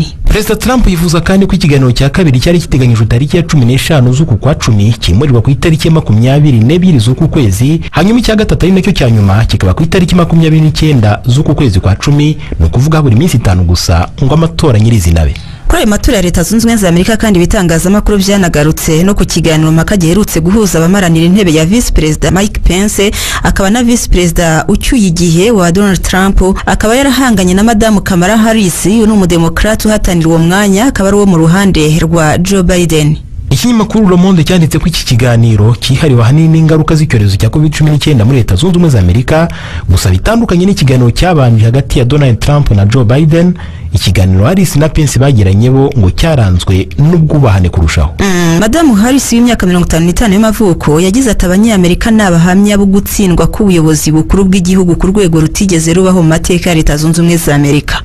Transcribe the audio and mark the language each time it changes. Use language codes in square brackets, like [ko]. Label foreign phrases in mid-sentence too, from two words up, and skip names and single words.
[rw] Perezida Trump yifuza kandi ko ikiganiro cya kabiri cyari kiteganyijwe tariki ya 15 z'uku kwa 10 kimurirwa ku itariki ya 22 z'uku kwezi, hanyuma icya gatatu ari nacyo cya nyuma kikaba ku itariki 29 z'uku kwezi kwa 10, no kuvuga buri minsi 5 gusa ngo amatora nyirizinabe. Kuri ayo matora ya Leta Zunze Ubumwe za Amerika kandi ibitangazamakuru byanagarutse no ku kiganiro mpaka giherutse guhuza abamaranira intebe ya [en] Vice President [rw] Mike Pence akaba na [en] Vice President [rw] ucyuye igihe wa Donald Trump, akaba yarahanganye na Madamu Kamala Harris n'umudemokrate uhatanira uwo mwanya, akaba ari wo mu ruhande rwa Joe Biden. Ikinyamakuru Le Monde cyanditse ko iki kiganiro cyihariwe ahanini n'ingaruka z'icyorezo cya COVID-19 muri Leta Zunze Ubumwe za Amerika, gusa bitandukanye n'ikiganiro cyabanje hagati ya Donald Trump na Joe Biden. Ikiganiro Harris na Pence bagiranye bo ngo cyaranzwe n'ubwubahane kurushaho. Madamu Harris w'imyaka 55 y'amavuko yagize ati abanyamerika n'abahamya bo gutsindwa k'ubuyobozi bukuru bw'igihugu ku rwego rutigeze rubaho mu mateka ya Leta Zunze Ubumwe za Amerika.